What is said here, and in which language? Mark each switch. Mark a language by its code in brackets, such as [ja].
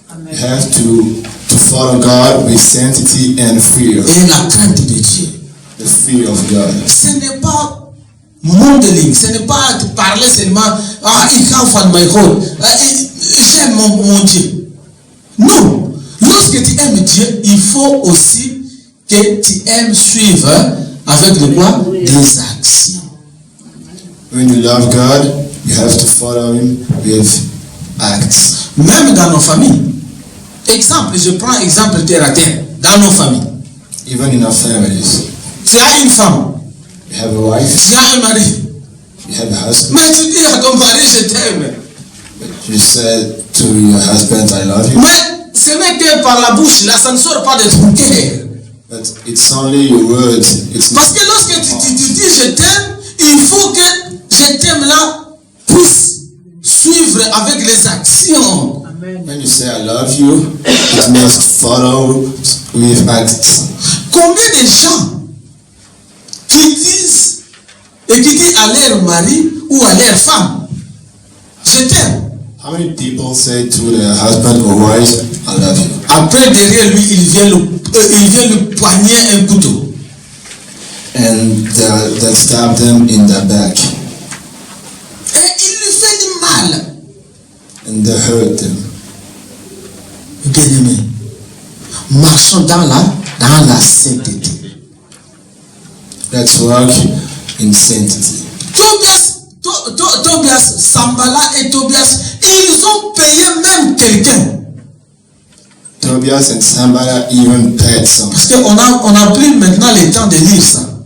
[en] you have to follow God with sanctity and fear, [fr] Et la crainte de Dieu. [en] the fear of God. [fr] Ce n'est pas modeling, ce n'est pas de parler seulement, ich kaufe an my God, j'aime mon Dieu. Non, lorsque tu aimes Dieu, il faut aussi que tu aimes suivre avec de quoi? Des actions. [en] When you love God, you have to follow Him with acts. [fr] Même dans nos familles. Exemple, je prends exemple terre à terre, dans nos familles. [en] Even in our families, [fr] Tu as une femme, [en] you have a wife, [fr] tu as un mari, [en] you have a husband. [fr] mais tu dis à ton mari, je t'aime. [en] You said to your husband, I love you, [fr] Mais ce n'est que par la bouche, là, ça ne sort pas de ton cœur. [en] but it's only your words. It's [fr] Parce [en] not. [fr] que lorsque tu dis je t'aime, il faut que je t'aime là puisse suivre avec les actions. Amen. [en] When you say I love you, it must follow with acts. [fr] Combien de gens qui disent et qui disent à leur mari ou à leur femme, je t'aime. [en] How many people say to their husband or wife, I love you? [fr] Après derrière lui, il vient le poigner un couteau. [en] And they stab them in the back [fr] Et il lui fait du mal. [en] and they hurt them. [fr] Bien-aimé, marchons dans la sainteté. [en] Let's walk in sanctity. [fr] Tobias, Sambala et Tobias, ils ont payé même quelqu'un. [en] Tobias and Sambala even paid some. [fr] Parce qu'on a pris maintenant le temps de lire ça.